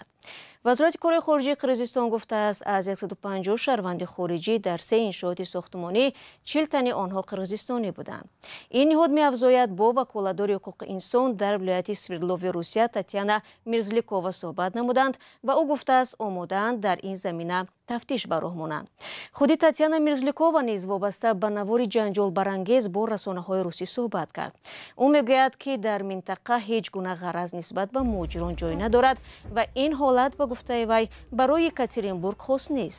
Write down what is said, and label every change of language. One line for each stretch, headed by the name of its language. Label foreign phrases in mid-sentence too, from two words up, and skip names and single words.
Tajik: وزارت کار خارجه قرقیزستان گفته است از 150 شهروند خارجی در 3 انشاءات ساختمانی 40 تن آنها قرقیزستانی بودند. این نهاد می‌افزاید با وکالتدار حقوق انسان در ولایت سوردلوف روسیه تاتیانا میرزلیکووا صحبت نمودند و او گفته است آماده‌اند در این زمینه тафтиш ба роҳ монанд. худи Татьяна Мирзликова низ вобаста ба навори ҷанҷолбарангез бо расонаҳои русӣ суҳбат кард. ӯ мегӯяд ки дар минтақа ҳеҷ гуна ғараз нисбат ба муҳоҷирон ҷой надорад ва ин ҳолат ба гуфтаи вай барои Екатеринбург хос нест.